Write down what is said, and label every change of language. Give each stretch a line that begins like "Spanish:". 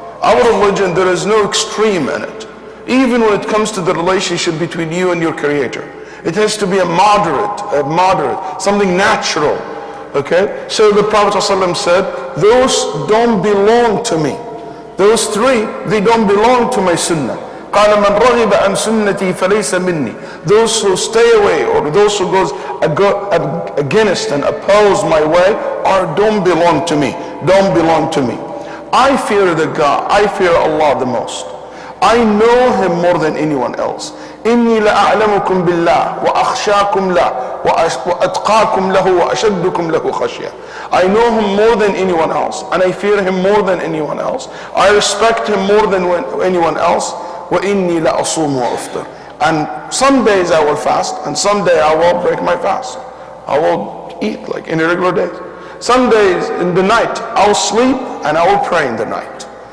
English: Our religion, there is no extreme in it. Even when it comes to the relationship between you and your Creator, it has to be a moderate, something natural. Okay, so the Prophet ﷺ said, those don't belong to me. Those 3, they don't belong to my sunnah.
Arabic: قال من رغب عن سنتي فليس مني.
English: Those who stay away, or those who goes against and oppose my way, don't belong to me. Don't belong to me. I fear the God. I fear Allah the most. I know Him more than anyone else.
Arabic: إني لأعلمكم بالله وأخشاكم له وأتقاكم له وأشدكم له خشية.
English: I know Him more than anyone else, and I fear Him more than anyone else. I respect Him more than anyone else.
Arabic: وإني لأصوم وأفطر.
English: And some days I will fast, and some day I will break my fast. I will eat like in irregular days. Some days in the night I will sleep and I will pray in the night.